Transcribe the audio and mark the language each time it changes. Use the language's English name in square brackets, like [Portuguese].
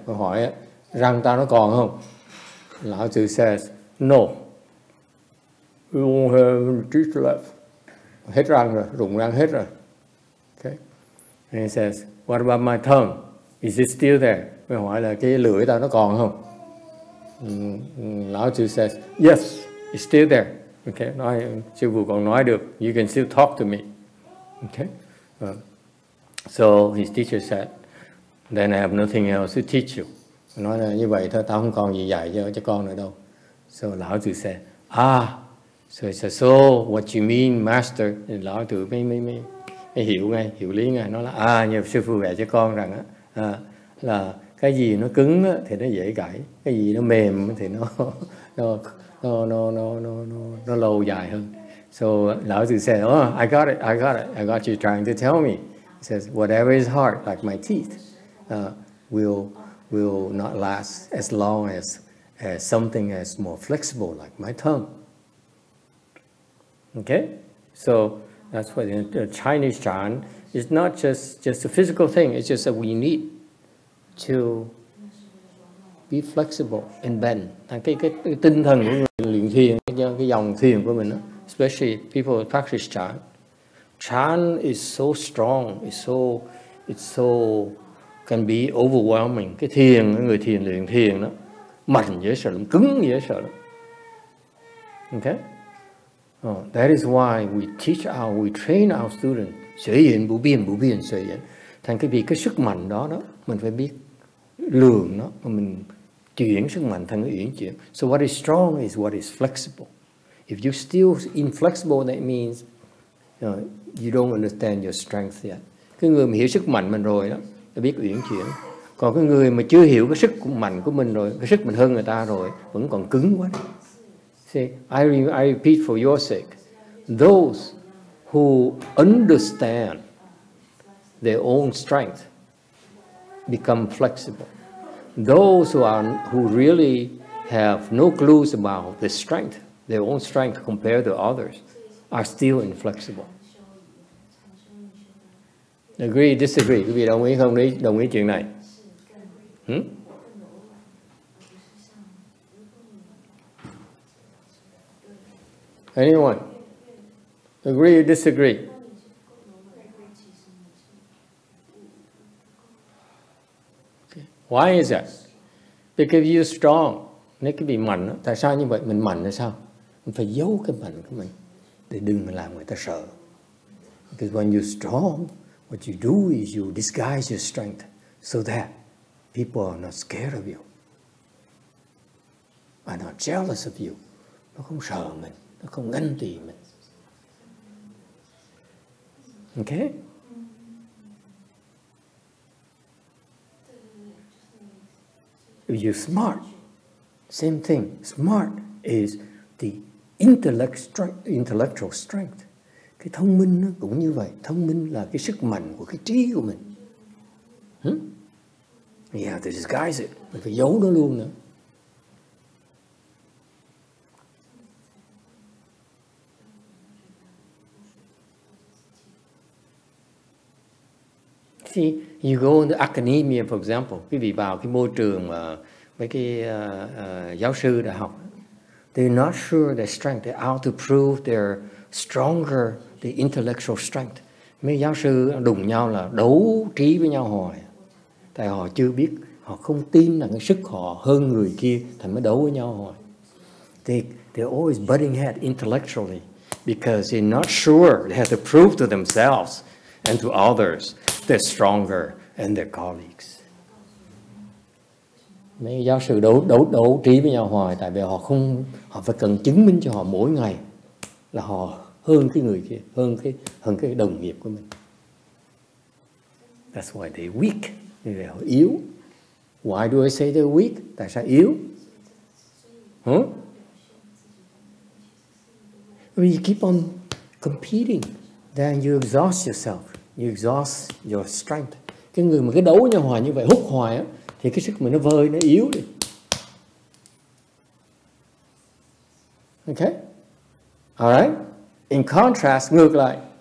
[Vietnamese] Câu hỏi răng ta nó còn không? Lão Tử [English] says no. We won't have teeth left. [Vietnamese] Hết răng rồi, rụng răng hết rồi. [English] Okay. And he says, what about my tongue? Is it still there? [Vietnamese] Mới hỏi là cái lưỡi tao nó còn không? [English] Lão Sư says, yes, it's still there. [Vietnamese] Okay, nói sư phụ còn nói được. [English] You can still talk to me. Okay. So his teacher said, then I have nothing else to teach you. [Vietnamese] Nói là như vậy thôi, tao không còn gì dạy cho con nữa đâu. [English] So Lão Sư said, so he said, so what you mean, master? [Vietnamese] Thì Lão Sư mới hiểu ngay, hiểu lý ngay. Nói là như sư phụ dạy cho con rằng là cái gì nó cứng thì nó dễ gãy, cái gì nó mềm thì nó lâu dài hơn. [English] So Lão Sư said, I got you trying to tell me. He says, whatever is hard, like my teeth, will not last as long as something as more flexible, like my tongue. Okay, so that's what the Chinese chant is not just a physical thing. It's just that we need to be flexible and bend. [Vietnamese] Cái tinh thần của người luyện thiền, cái dòng thiền của mình đó, [English] especially people who practice chant. Chant is so strong, it's so can be overwhelming. [Vietnamese] Cái thiền, người thiền luyện thiền đó, mạnh dễ sợ lắm, cứng dễ sợ lắm. [English] Okay? That is why we train our students. [Vietnamese] Sở hiện, bù biên, sở hiện. Thành cái sức mạnh đó mình phải biết lường nó, mà mình chuyển sức mạnh thành cái uyển chuyển. [English] So what is strong is what is flexible. If you're still inflexible, that means you don't understand your strength yet. [Vietnamese] Cái người mà hiểu sức mạnh mình rồi đó, đã biết uyển chuyển. Còn cái người mà chưa hiểu cái sức mạnh của mình rồi, cái sức mình hơn người ta rồi, vẫn còn cứng quá. [English] See, I repeat for your sake. Those who understand their own strength become flexible. Those who really have no clues about the strength, their own strength compared to others, are still inflexible. Agree, disagree? [Vietnamese] Quý vị đồng ý không đồng ý chuyện này? [English] Anyone? Agree or disagree? Okay. Why is that? Because you're strong. [Vietnamese] Nếu cái bị mạnh đó, tại sao như vậy? Mình mạnh là sao? Mình phải giấu cái mạnh của mình để đừng làm người ta sợ. [English] Because when you're strong, what you do is you disguise your strength so that people are not scared of you, are not jealous of you. [Vietnamese] Nó không sợ mình, nó không ganh tị mình. [English] Okay? If you're smart, same thing. Smart is the intellectual strength. [Vietnamese] Cái thông minh nó cũng như vậy. Thông minh là cái sức mạnh của cái trí của mình. [English] You have to disguise it. [Vietnamese] Mình phải giấu nó luôn nữa. [English] See, you go into academia, for example. [Vietnamese] Quý vị vào cái môi trường mà mấy cái giáo sư đại học, [English] they're not sure their strength. They're out to prove they're stronger, the intellectual strength. [Vietnamese] Mấy giáo sư đụng nhau là đấu trí với nhau hoài. Tại họ chưa biết, họ không tin là cái sức họ hơn người kia, thành mới đấu với nhau hoài. [English] They're always butting head intellectually because they're not sure. They have to prove to themselves and to others they're stronger than their colleagues. [Vietnamese] Mấy giáo sư đấu trí với nhau hoài, tại vì họ phải cần chứng minh cho họ mỗi ngày là họ hơn cái người kia, hơn cái đồng nghiệp của mình. [English] That's why they're weak. [Vietnamese] Vì họ yếu. [English] Why do I say they're weak? [Vietnamese] Tại sao yếu? [English] When you keep on competing, then you exhaust yourself. You exhaust your strength. [Vietnamese] Cái người mà cái đấu với nhau hoài như vậy, hút hoài á, thì cái sức mình nó vơi, nó yếu đi. [English] Okay? Alright? In contrast, [Vietnamese] ngược lại.